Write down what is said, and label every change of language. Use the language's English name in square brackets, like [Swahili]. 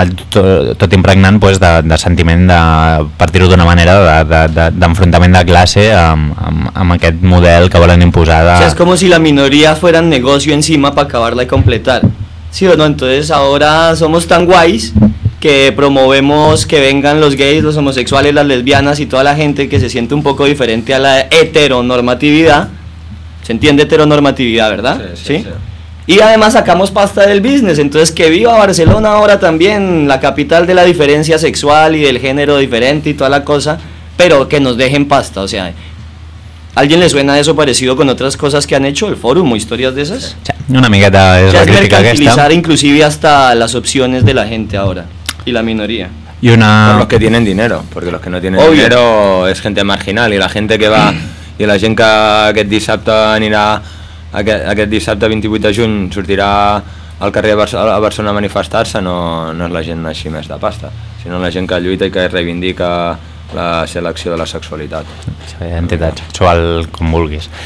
[Catalan] Tot impregnant, pues, de sentiment, de partir-ho d'una manera d'enfrontament de classe amb aquest model que volen imposar de... [Spanish] O sea, es como si la minoría fuera un negocio encima para acabarla y completar. Sí o no, entonces ahora somos tan guais que promovemos que vengan los gays, los homosexuales, las lesbianas y toda la gente que se siente un poco diferente a la heteronormatividad. Se entiende heteronormatividad, ¿verdad? Sí, sí, sí. Y además sacamos pasta del business, entonces que viva Barcelona ahora también, la capital de la diferencia sexual y del género diferente y toda la cosa, pero que nos dejen pasta, o sea, ¿alguien le suena eso parecido con otras cosas que han hecho? ¿El fórum o historias de esas? Una amigueta es la crítica que está. Ya es mercantilizar inclusive hasta las opciones de la gente ahora y la minoría. Y una... Por los que tienen dinero, porque los que no tienen dinero es gente marginal y la gente que va... [Catalan] I la gent que aquest dissabte anirà, aquest dissabte 28 de juny sortirà al carrer a Barcelona a manifestar-se, no és la gent així més de pasta, sinó la gent que lluita i que reivindica la selecció de la sexualitat. Identitat sexual, com vulguis.